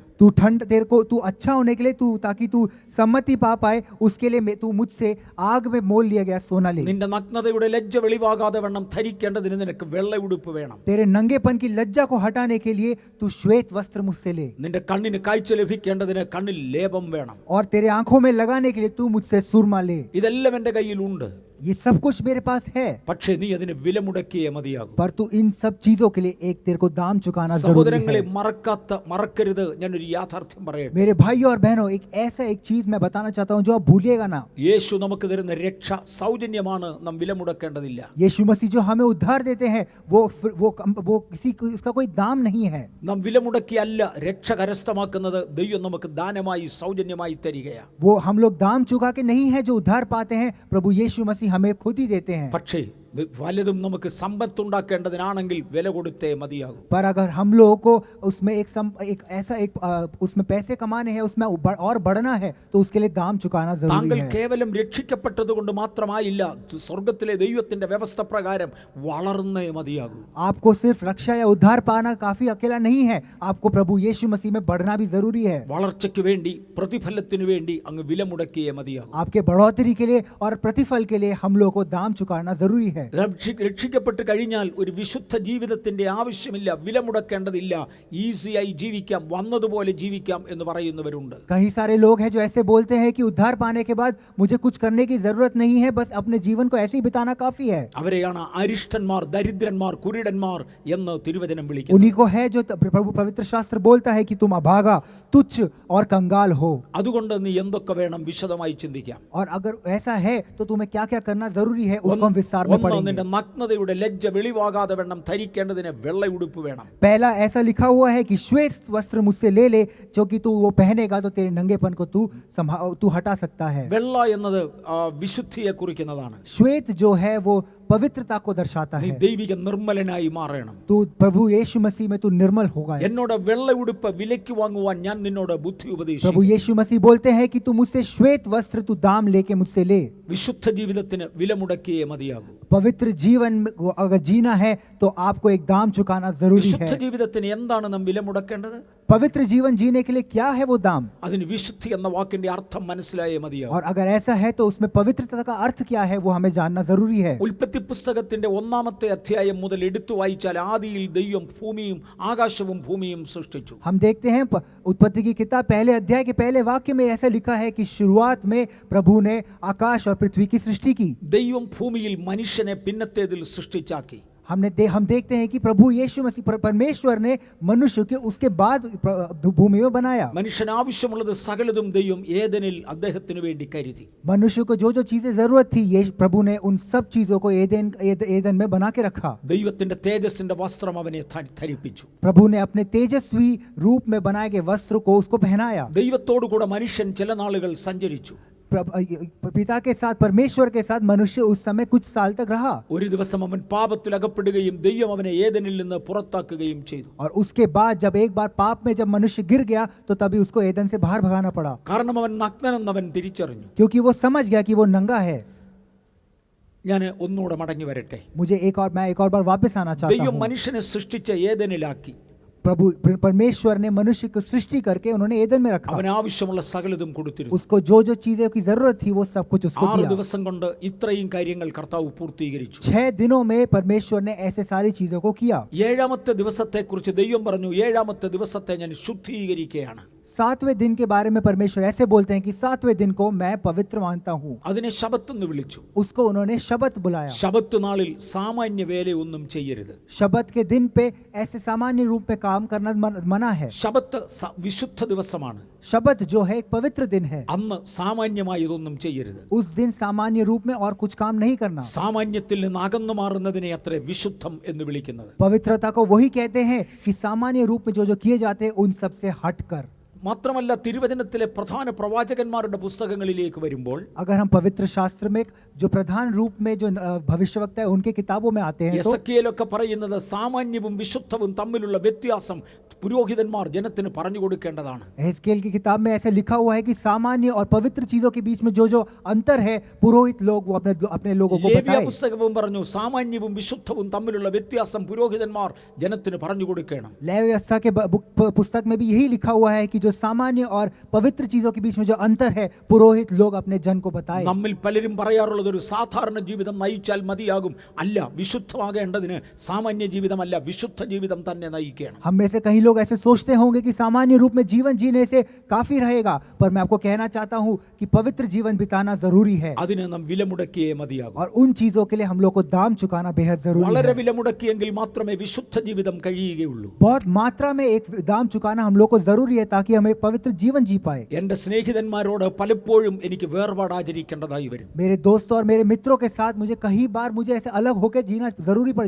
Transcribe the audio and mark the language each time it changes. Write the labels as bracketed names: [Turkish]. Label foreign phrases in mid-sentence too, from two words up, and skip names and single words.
[Hindi] तू ठंड तेरे को तू अच्छा होने के लिए तू ताकि तू सम्मति पा पाए उसके लिए तू मुझसे आग में मोल लिया गया सोना ले। [Malayalam] നിന്റെ നഗ്നതയുടെ ലജ്ജ വെളിവാകാതെ വണ്ണം ധരിക്കേണ്ടതിന് നിനക്ക് വെള്ള ഉടുപ്പ് വേണം. [Hindi] तेरे नंगेपन की लज्जा को हटाने के लिए तू श्वेत वस्त्र मुझसे ले। [Malayalam] നിന്റെ കണ്ണിന് കാഴ്ച ലഭിക്കേണ്ടതിന് കണ്ണിൽ ലേപം വേണം. [Hindi] और तेरे आंखों में लगाने के लिए तू मुझसे सुरमा ले। [Malayalam] ഇതെല്ലാം എൻ്റെ കയ്യിലുണ്ട്. [Hindi] ये सब कुछ मेरे पास है, [Malayalam] പക്ഷേ നീ അതിന് വില മുടക്കിയേ മതിയാകും. [Hindi] पर तू इन सब चीजों के लिए एक तेरे को दाम चुकाना जरूरी [Malayalam] സഹോദരങ്ങളെ, [Hindi] है। [Malayalam] മറക്കരുത്, ഞാനൊരു യാഥാർത്ഥ്യം പറയട്ടെ. [Hindi] मेरे भाइयों और बहनों, एक चीज मैं बताना चाहता हूँ जो आप भूलिएगा ना। [Malayalam] യേശു നമുക്ക് തരുന്ന രക്ഷ സൗജന്യമാണ്, നാം വില മുടക്കേണ്ടതില്ല. [Hindi] यीशु मसीह जो हमें उद्धार देते हैं वो किसी उसका कोई दाम नहीं है। [Malayalam] നാം വില മുടക്കിയല്ല രക്ഷ കരസ്ഥമാക്കുന്നത്, ദൈവം നമുക്ക് ദാനമായി സൗജന്യമായി തരികയാണ്. [Hindi] वो हम लोग दाम चुका के नहीं है जो उद्धार पाते हैं, प्रभु यीशु मसीह हमें खुद ही देते हैं। [Malayalam] പക്ഷേ വലുതും നമുക്ക് സമ്പത്തുണ്ടാക്കേണ്ടതിനാണെങ്കിൽ വില കൊടുത്തേ മതിയാകും. [Hindi] पर अगर हम लोगों को उसमें उसमें पैसे कमाने हैं, उसमें और बढ़ना है, तो उसके लिए दाम चुकाना जरूरी [Malayalam] താങ്കൾ [Hindi] है। [Malayalam] കേവലം രക്ഷിക്കപ്പെട്ടത് കൊണ്ട് മാത്രമായില്ല, സ്വർഗത്തിലെ ദൈവത്തിന്റെ വ്യവസ്ഥ പ്രകാരം വളർന്നേ മതിയാകും. [Hindi] आपको सिर्फ रक्षा या उद्धार पाना काफी अकेला नहीं है, आपको प्रभु यीशु मसीह में बढ़ना भी जरूरी है। [Malayalam] വളർച്ചയ്ക്ക് വേണ്ടി, പ്രതിഫലത്തിന് വേണ്ടി അങ്ങ് വില മുടക്കിയേ മതിയാകും. [Hindi] आपके बढ़ोतरी के लिए और प्रतिफल के लिए हम लोग को दाम चुकाना जरूरी है। [Malayalam] രക്ഷിക്കപ്പെട്ട് കഴിഞ്ഞാൽ ഒരു വിശുദ്ധ ജീവിതത്തിന്റെ ആവശ്യമില്ല, വില മുടക്കേണ്ടതില്ല, ഈസിയായി ജീവിക്കാം, വന്നതുപോലെ ജീവിക്കാം എന്ന് പറയുന്നവരുണ്ട്. [Hindi] कई सारे लोग हैं जो ऐसे बोलते हैं कि उद्धार पाने के बाद मुझे कुछ करने की जरूरत नहीं है, बस अपने जीवन को ऐसे ही बिताना काफी है। [Malayalam] അവരെയാണ് അരിഷ്ടന്മാർ, ദരിദ്രന്മാർ, കുരുടന്മാർ എന്ന് തിരുവചനം വിളിക്കുന്നത്. [Hindi] उन्हीं को है जो प्रभु पवित्र शास्त्र बोलता है कि तुम अभागा, तुच्छ और कंगाल हो। [Malayalam] അതുകൊണ്ട് നീ എന്തൊക്കെ വേണം വിശദമായി ചിന്തിക്കാം. [Hindi] और अगर ऐसा है तो तुम्हें क्या क्या करना जरूरी है उसको हम विस्तार में [Malayalam] ഒന്ന്, [Hindi] पढ़ेंगे। [Malayalam] നിന്റെ നഗ്നതയുടെ ലജ്ജ വെളിവാകാതെ വണ്ണം ധരിക്കേണ്ടതിന് വെള്ള ഉടുപ്പ് വേണം. [Hindi] पहला ऐसा लिखा हुआ है कि श्वेत वस्त्र मुझसे ले ले, जो कि तू वो पहनेगा तो तेरे नंगेपन को तू हटा सकता है। [Malayalam] വെള്ള എന്നത് വിശുദ്ധിയെ കുറിക്കുന്നതാണ്. [Hindi] श्वेत जो है वो पवित्रता को दर्शाता [Malayalam] നീ [Hindi] है। [Malayalam] ദൈവിക നിർമ്മലനായി മാറണം. [Hindi] तू प्रभु यीशु मसीह में तू निर्मल होगा। [Malayalam] എന്നോട് വെള്ള ഉടുപ്പ് വിലയ്ക്ക് വാങ്ങുവാൻ ഞാൻ നിന്നോട് ബുദ്ധി [Hindi] प्रभु [Malayalam] ഉപദേശിക്കും. [Hindi] यीशु मसीह बोलते हैं कि तू मुझसे श्वेत वस्त्र तू दाम लेके मुझसे ले। [Malayalam] വിശുദ്ധ ജീവിതത്തിന് വില മുടക്കിയേ മതിയാകും. [Hindi] पवित्र जीवन को अगर जीना है तो आपको एक दाम चुकाना जरूरी [Malayalam] വിശുദ്ധ [Hindi] है। [Malayalam] ജീവിതത്തിന് എന്താണ് നാം വില മുടക്കേണ്ടത്? [Hindi] पवित्र जीवन जीने के लिए क्या है वो दाम? [Malayalam] അതിന് വിശുദ്ധി എന്ന വാക്കിന്റെ അർത്ഥം മനസ്സിലായേ മതിയാകും. [Hindi] और अगर ऐसा है तो उसमें पवित्रता का अर्थ क्या है वो हमें जानना जरूरी है। [Malayalam] ഉൽപ്പത്തി പുസ്തകത്തിന്റെ 1-ാമത്തെ അധ്യായം മുതൽ എടുത്തു വായിച്ചാൽ ആദിയിൽ ദൈവം ഭൂമിയും ആകാശവും ഭൂമിയും സൃഷ്ടിച്ചു. [Hindi] हम देखते हैं उत्पत्ति की किताब पहले अध्याय के पहले वाक्य में ऐसा लिखा है कि शुरुआत में प्रभु ने आकाश और पृथ्वी की सृष्टि की। [Malayalam] ദൈവം ഭൂമിയിൽ മനുഷ്യനെ പിന്നത്തേതിൽ സൃഷ്ടിച്ചാക്കി. [Hindi] हम देखते हैं कि प्रभु यीशु मसीह परमेश्वर ने मनुष्य के उसके बाद भूमि में बनाया। [Malayalam] മനുഷ്യന് ആവശ്യമുള്ളത് സകലതും ദൈവം ഏദനിൽ അദ്ദേഹത്തിന് വേണ്ടി കരുതി. [Hindi] मनुष्य को जो जो चीजें जरूरत थी ये प्रभु ने उन सब चीजों को एदन में बना के रखा। [Malayalam] ദൈവത്തിന്റെ തേജസ്സിന്റെ വസ്ത്രം അവനെ ധരിപ്പിച്ചു. [Hindi] प्रभु ने अपने तेजस्वी रूप में बनाए गए वस्त्र को उसको पहनाया। [Malayalam] ദൈവത്തോടു കൂടെ മനുഷ്യൻ ചില നാളുകൾ സഞ്ചരിച്ചു. [Hindi] पिता के साथ, परमेश्वर के साथ मनुष्य उस समय कुछ साल तक रहा। [Malayalam] ഒരു ദിവസം അവൻ പാപത്തിൽ അകപ്പെടുകയും ദൈവം അവനെ ഏദനിൽ നിന്ന് പുറത്താക്കുകയും ചെയ്തു. [Hindi] और उसके बाद जब एक बार पाप में जब मनुष्य गिर गया तो तभी उसको एदन से बाहर भगाना पड़ा, [Malayalam] കാരണം അവൻ നഗ്നനെന്ന് അവൻ തിരിച്ചറിഞ്ഞു. [Hindi] क्योंकि वो समझ गया कि वो नंगा है। [Malayalam] ഞാൻ ഒന്നുകൂടെ മടങ്ങി വരട്ടെ. [Hindi] मैं एक और बार वापस आना चाहता [Malayalam] ദൈവം [Hindi] हूँ। [Malayalam] മനുഷ്യനെ സൃഷ്ടിച്ച ഏദനിലാക്കി. [Hindi] प्रभु परमेश्वर ने मनुष्य को सृष्टि करके उन्होंने एदन में रखा। [Malayalam] അവന് ആവശ്യമുള്ള സകലതും കൊടുത്തിരുന്നു. [Hindi] उसको जो जो चीजें की जरूरत थी वो सब कुछ उसको [Malayalam] 6 [Hindi] दिया। [Malayalam] ദിവസം കൊണ്ട് ഇത്രയും കാര്യങ്ങൾ കർത്താവ് പൂർത്തീകരിച്ചു. [Hindi] 6 दिनों में परमेश्वर ने ऐसे सारी चीजों को किया। [Malayalam] 7-ാമത്തെ ദിവസത്തെക്കുറിച്ച് ദൈവം പറഞ്ഞു, 7-ാമത്തെ ദിവസത്തെ ഞാൻ ശുദ്ധീകരിക്കുകയാണ്. [Hindi] 7वें दिन के बारे में परमेश्वर ऐसे बोलते हैं कि 7वें दिन को मैं पवित्र मानता हूँ। [Malayalam] അതിനെ ശബത്ത് എന്ന് വിളിച്ചു. [Hindi] उसको उन्होंने शबत बुलाया। [Malayalam] ശബത്ത് നാളിൽ സാമാന്യ വേലയൊന്നും ചെയ്യരുത്. [Hindi] शबत के दिन पे ऐसे सामान्य रूप में काम करना मना है। [Malayalam] ശബത്ത് വിശുദ്ധ ദിവസമാണ്. [Hindi] शबत जो है एक पवित्र दिन है। [Malayalam] അന്ന് സാമാന്യമായതൊന്നും ചെയ്യരുത്. [Hindi] उस दिन सामान्य रूप में और कुछ काम नहीं करना। [Malayalam] സാമാന്യത്തിൽ നിന്ന് അകന്നു മാറുന്നതിനെ അത്ര വിശുദ്ധം എന്ന് വിളിക്കുന്നത്. [Hindi] पवित्रता को वही कहते हैं कि सामान्य रूप में जो जो किए जाते हैं उन सब से हटकर। [Malayalam] മാത്രമല്ല തിരുവചനത്തിലെ പ്രധാന പ്രവാചകന്മാരുടെ പുസ്തകങ്ങളിലേക്ക് വരുമ്പോൾ [Hindi] अगर हम पवित्र शास्त्र में जो प्रधान रूप में जो भविष्यवक्ता है उनके किताबों में आते हैं तो [Malayalam] യെസക്കിയേലൊക്കെ പറയുന്നത് സാമാന്യവും വിശുദ്ധവും തമ്മിലുള്ള വ്യത്യാസം പുരോഹിതന്മാർ ജനത്തിന് പറഞ്ഞു കൊടുക്കേണ്ടതാണ്. [Hindi] एहezकेल की किताब में ऐसे लिखा हुआ है कि सामान्य और पवित्र चीजों के बीच में जो अंतर है पुरोहित लोग वो अपने लोगों को [Malayalam] ലേവ്യ [Hindi] बताएं. [Malayalam] പുസ്തകവും പറഞ്ഞു സാമാന്യവും വിശുദ്ധവും തമ്മിലുള്ള വ്യത്യാസം പുരോഹിതന്മാർ ജനത്തിന് പറഞ്ഞു കൊടുക്കണം. [Hindi] लेवी व्यवस्था के पुस्तक में भी यही लिखा हुआ है कि जो सामान्य और पवित्र चीजों के बीच में जो अंतर है पुरोहित लोग अपने जन को बताएं. [Malayalam] നമ്മിൽ പലരും പറയാറുള്ളത് ഒരു സാധാരണ ജീവിതം നയിച്ചാൽ മതിയാകും. അല്ല, വിശുദ്ധമാകേണ്ടതിന് സാമാന്യ ജീവിതമല്ല, വിശുദ്ധ ജീവിതം തന്നെ നയിക്കണം. [Hindi] हम में से कई लोग ऐसे सोचते होंगे कि सामान्य रूप में जीवन जीने से काफी रहेगा, पर मैं आपको कहना चाहता हूं कि पवित्र जीवन बिताना जरूरी है [Malayalam] അതിന് നാം വിലമുടക്കിയേ മതിയാകും. [Hindi] और उन चीजों के लिए हम लोग को दाम चुकाना बेहद जरूरी [Malayalam] വളരെ [Hindi] है. [Malayalam] വിലമുടക്കിയെങ്കിൽ മാത്രമേ വിശുദ്ധ ജീവിതം കഴിയുകയുള്ളൂ. [Hindi] बहुत मात्रा में एक दाम चुकाना हम लोग को जरूरी है ताकि हमें पवित्र जीवन जी पाए. [Malayalam] എന്റെ സ്നേഹിതന്മാരോട് പലപ്പോഴും എനിക്ക് വേർപാട് ആചരിക്കേണ്ടതായി വരും. [Hindi] मेरे दोस्तों और मेरे मित्रों के साथ कई बार मुझे ऐसे अलग होकर जीना जरूरी पड़